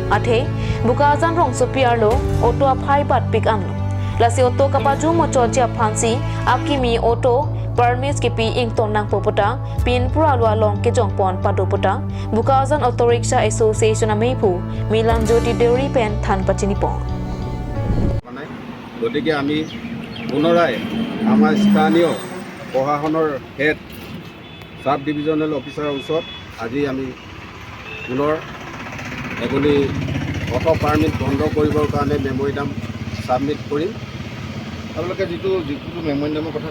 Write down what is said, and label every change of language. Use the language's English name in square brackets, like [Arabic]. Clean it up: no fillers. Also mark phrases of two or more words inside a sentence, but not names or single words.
[Karbi] Athe Bukazan rong sopiar lo auto aphai pat pik an lo. Lasti auto kapaju mo choja phansi akimi [English] auto permits [Karbi] ke pi ington nang popota Pinpura lo along ke jongpon padopota Bukazan Auto Rickshaw Association amepu Milan Jyoti Dairy pen than pachini po. [Assamese] গতিকে আমি পুনৰাই আমাৰ স্থানীয় প্ৰশাসনৰ [English] head sub divisional officer [Assamese] ওচৰত আজি আমি পুনৰ এগুলি [English] auto permit [Assamese] বন্ধ কৰিবৰ কাৰণে [English] memorandum submit [Assamese] কৰিম আপোনালোকে যিটো মেমৰিণ্ডামৰ কথা